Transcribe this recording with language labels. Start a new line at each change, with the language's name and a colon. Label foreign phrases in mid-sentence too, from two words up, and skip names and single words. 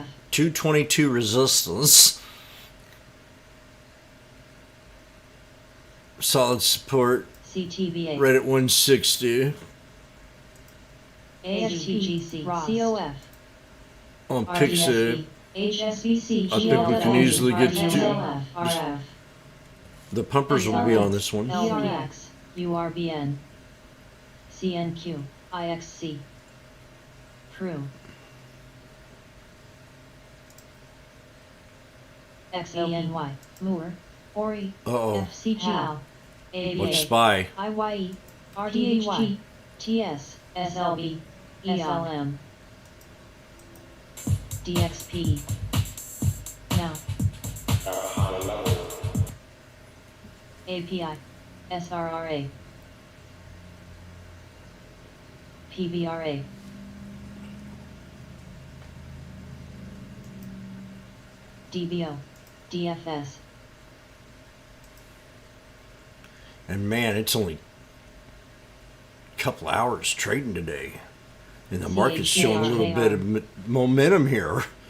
English: 222 resistance, solid support, CTBA, right at 160. ASTGC, COF, On Pixie, HSBC, I think we can easily get to GLF, RF, the pumpers will be on this one. LBX, URBN, CNQ, IXC, Crew, XENY, Moore, Ori, Uh-oh. FCG, HAL, What's ABA, spy? IYE, RDHG, TS, SLB, ELM, DXP. Now. API, SRRA, PBRA, DBO, DFS. And man, it's only a couple hours trading today. And the market's showing a little bit of momentum here.